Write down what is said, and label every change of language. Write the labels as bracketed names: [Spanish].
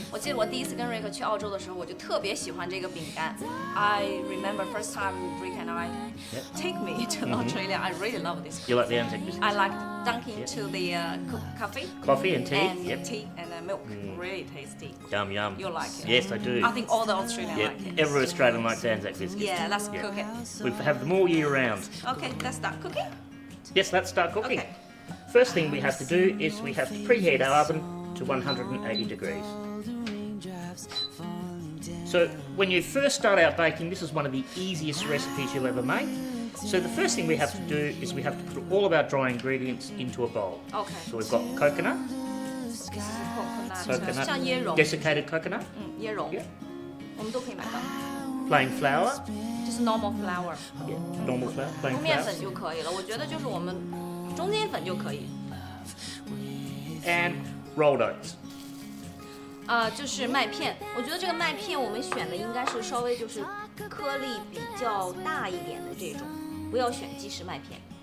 [Chinese] 我记得我第一次跟瑞克去澳洲的时候，我就特别喜欢这个饼干。 [English] I remember first time Rick and I take me to Australia. I really love this. You like the Anzac biscuits? I like dunking to the coffee. Coffee and tea. And tea and milk. Really tasty. Yum yum. You like it? Yes, I do. I think all the Australians like it. Every Australian likes Anzac biscuits. Yeah, let's cook it. We have them all year round. Okay, let's start cooking. Yes, let's start cooking. Okay. First thing we have to do is we have to preheat our oven to 180 degrees. So when you first start out baking, this is one of the easiest recipes you'll ever make. So the first thing we have to do is we have to put all of our dry ingredients into a bowl. Okay. So we've got coconut. This is coconut. [Chinese] 像椰蓉。 [English] Desiccated coconut. [Chinese] 椰蓉。我们都可以买到。 [English] Plain flour. [Chinese] 就是 [English] normal flour. Yeah, normal flour. Plain flour. [Chinese] 面粉就可以了，我觉得就是我们中间粉就可以。 [English] And rolled oats. [Chinese] 就是麦片，我觉得这个麦片我们选的应该是稍微就是颗粒比较大一点的这种，不要选即食麦片。